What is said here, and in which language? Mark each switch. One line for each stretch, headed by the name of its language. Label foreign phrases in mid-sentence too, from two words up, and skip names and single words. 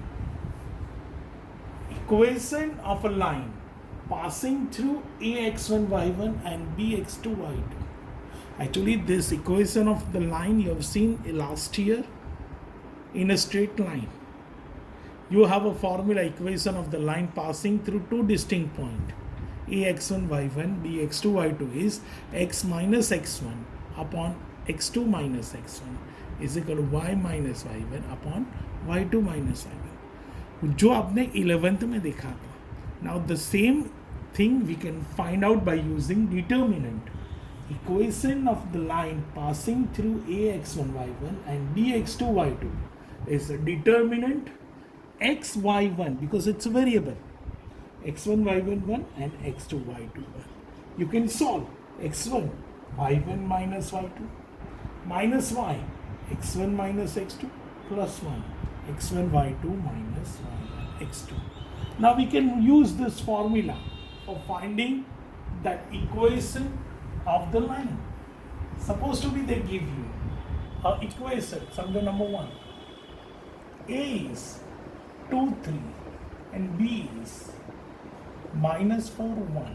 English: Equation of a line passing through ax1 y1 and bx2 y2. Actually, this equation of the line you have seen last year in a straight line. You have a formula equation of the line passing through two distinct points. ax1 y1 bx2 y2 is x minus x1 upon x2 minus x1 is equal to y minus y1 upon y2 minus y1.
Hindi: जो आपने 11th में देखा था.
English: Now the same thing we can find out by using determinant. Equation of the line passing through ax1 y1 and bx2 y2 is a determinant x y1 because it's a variable, x1 y1 1 and x2 y2 1. You can solve x1 y1 minus y2 minus y x1 minus x2 plus 1 x1 y2 minus y1 x2. Now we can use this formula for finding that equation of the line. Suppose to be they give you a equation, something number 1. A is 2, 3 and B is minus 4, 1.